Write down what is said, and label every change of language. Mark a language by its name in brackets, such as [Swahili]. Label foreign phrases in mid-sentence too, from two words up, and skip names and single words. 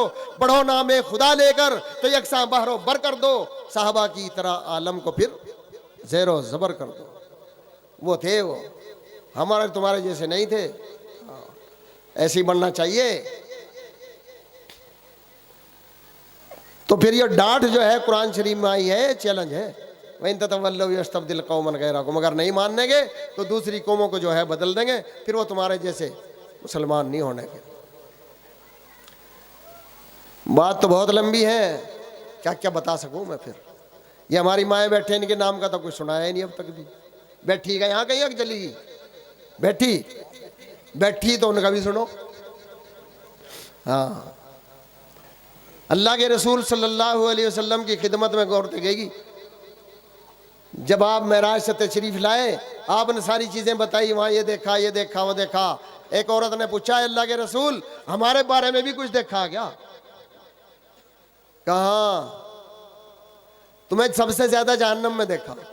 [Hindi] बढ़ो नामे खुदा लेकर तो यकसा बहरो बर कर दो, साहबा की तरह आलम को फिर ज़ेरो ज़बर कर दो। वो थे, वो हमारे तुम्हारे जैसे नहीं थे, ऐसे ही बनना चाहिए। तो फिर ये डांट जो है कुरान शरीफ में आई है, चैलेंज है, वहीं [Arabic] تتولوا يستبدل قوما غيركم, [Hindi] अगर नहीं मानेंगे तो दूसरी कौमों को जो है बदल देंगे, फिर वो तुम्हारे जैसे मुसलमान नहीं होने के। बात तो बहुत लंबी है, क्या क्या बता सकूं मैं। फिर ये हमारी माएँ बैठे, इनके नाम का तो कुछ सुनाया ही नहीं अब तक भी। बैठी गई यहाँ कहीं चली गई, बैठी तो उनका भी सुनो। हाँ, अल्लाह के रसूल [Arabic] صلى الله عليه وسلم [Hindi] की खिदमत में गौर लगेगी। जब आप मेराज से तशरीफ लाए, आपने सारी चीजें बताई, वहां ये देखा, ये देखा, वो देखा। एक औरत ने पूछा, अल्लाह के रसूल हमारे बारे में भी कुछ देखा क्या? कहा, तुम्हें सबसे ज्यादा जहन्नम में देखा।